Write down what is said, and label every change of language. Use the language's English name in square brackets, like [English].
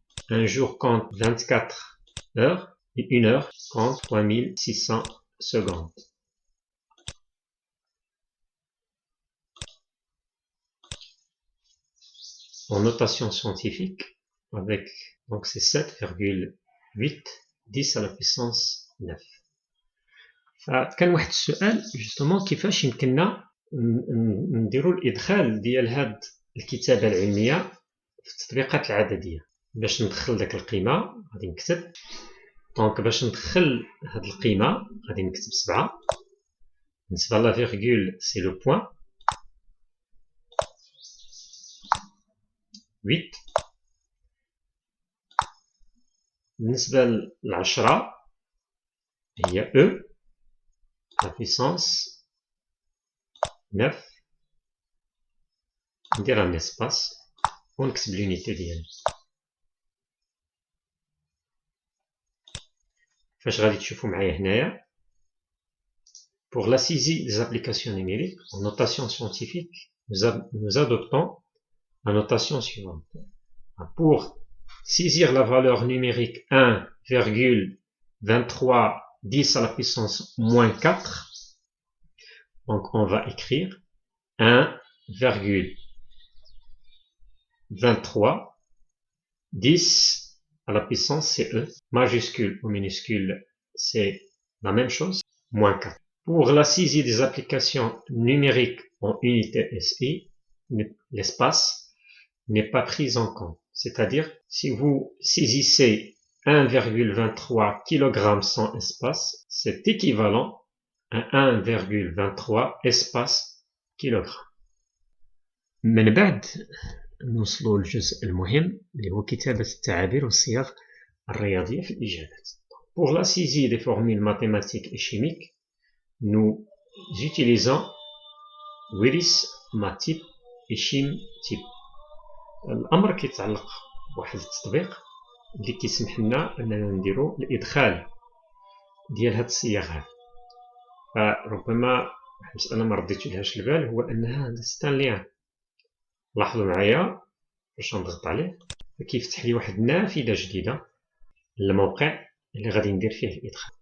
[French] Un jour compte 24 heures et une heure compte 3600 secondes. En notation scientifique, avec, donc c'est 7,8 10 à la puissance 9. [Arabic] فكان واحد السؤال justement كيفاش يمكننا نديروا الادخال ديال هاد الكتابه العلميه في التطبيقات العدديه. باش ندخل داك القيمه غادي نكتب، دونك باش ندخل هاد القيمه غادي نكتب 7. بالنسبه لا فيرغول سي لو بوين، 8. بالنسبه ل10 هي او لا puissance 9. ندير ان اسباس ونكتب لونيتي ديالي. فاش غادي تشوفوا معايا هنايا [French] pour la saisie des applications numériques en notation scientifique, nous adoptons la notation suivante. Pour saisir la valeur numérique 1,23 10 à la puissance moins 4, donc on va écrire 1,23 10 à la puissance c'est E, majuscule ou minuscule c'est la même chose, moins 4. Pour la saisie des applications numériques en unité SI, l'espace n'est pas pris en compte. C'est-à-dire, si vous saisissez 1,23 kg sans espace, c'est équivalent à 1,23 espace kg. [Arabic] من بعد نوصلوا للجزء المهم اللي هو كتابة التعابير والصيغ الرياضية في الإجابات. [French] Pour la saisie des formules mathématiques et chimiques, nous utilisons Wiris Matip et Chimtip. [Arabic] الأمر كيتعلق بواحد التطبيق اللي كيسمح لنا أننا نديرو الإدخال ديال هاد الصيغ هاد. فربما واحد المسألة ما رديتولهاش البال هو أنها ستان ليان. لاحظوا معايا باش نضغط عليه كيفتح لي واحد النافذة جديدة للموقع اللي غادي ندير فيه الإدخال.